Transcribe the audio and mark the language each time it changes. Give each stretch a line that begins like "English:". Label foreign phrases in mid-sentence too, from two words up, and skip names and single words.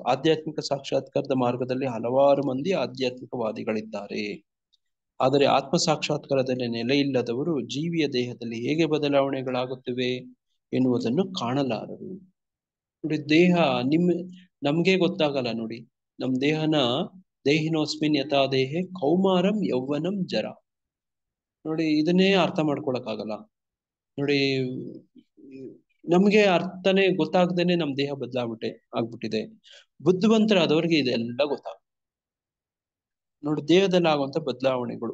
Kannada: ಆಧ್ಯಾತ್ಮಿಕ ಸಾಕ್ಷಾತ್ಕಾರದ ಮಾರ್ಗದಲ್ಲಿ ಹಲವಾರು ಮಂದಿ ಆಧ್ಯಾತ್ಮಿಕವಾದಿಗಳಿದ್ದಾರೆ, ಆದರೆ ಆತ್ಮ ಸಾಕ್ಷಾತ್ಕಾರದಲ್ಲಿ ನೆಲೆ ಇಲ್ಲದವರು ಜೀವಿಯ ದೇಹದಲ್ಲಿ ಹೇಗೆ ಬದಲಾವಣೆಗಳಾಗುತ್ತಿವೆ ಎನ್ನುವುದನ್ನು ಕಾಣಲಾರರು ನೋಡಿ. ದೇಹ ನಮ್ಗೆ ಗೊತ್ತಾಗಲ್ಲ ನೋಡಿ. ನಮ್ ದೇಹನ
Sanskrit: ದೇಹಿನೋಸ್ಮಿನ್ ಯಥಾ ದೇಹೆ ಕೌಮಾರಂ ಯೌವನಂ ಜರ
Kannada: ನೋಡಿ. ಇದನ್ನೇ ಅರ್ಥ ಮಾಡ್ಕೊಳಕ್ಕಾಗಲ್ಲ ನೋಡಿ. ನಮ್ಗೆ ಅರ್ಥನೇ ಗೊತ್ತಾಗ್ದೇನೆ ನಮ್ ದೇಹ ಆಗ್ಬಿಟ್ಟಿದೆ. ಬುದ್ಧಿವಂತರಾದವ್ರಿಗೆ ಇದೆಲ್ಲ ಗೊತ್ತಾಗ ನೋಡಿ, ದೇಹದಲ್ಲಿ ಆಗುವಂತ ಬದಲಾವಣೆಗಳು.